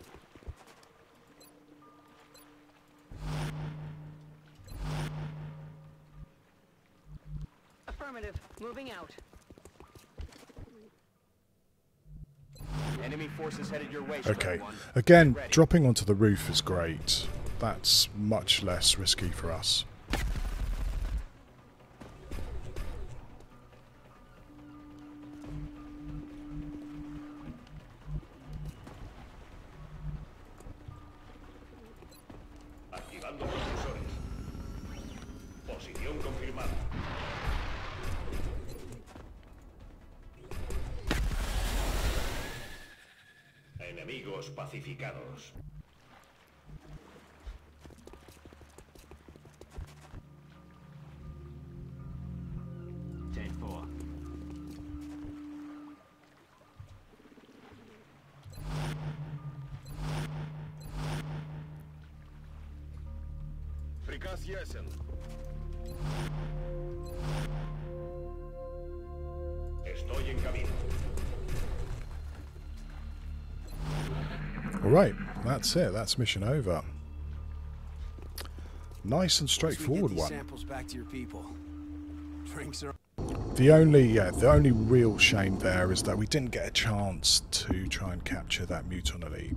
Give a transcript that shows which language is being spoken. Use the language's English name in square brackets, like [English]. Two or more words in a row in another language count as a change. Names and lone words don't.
[English] Affirmative. Moving out. Enemy forces headed your way, Okay, Square One. again, Get ready. dropping onto the roof is great. That's much less risky for us. [Spanish] Activando propulsores. Posición confirmada. Enemigos pacificados. [English] Chain 4. [Russian] Приказ ясен. [Spanish] Estoy en camino. [English] Alright, that's it. That's mission over. Nice and Once we straightforward get these one. samples back to your people. Drinks are The only real shame there is that we didn't get a chance to try and capture that Muton Elite.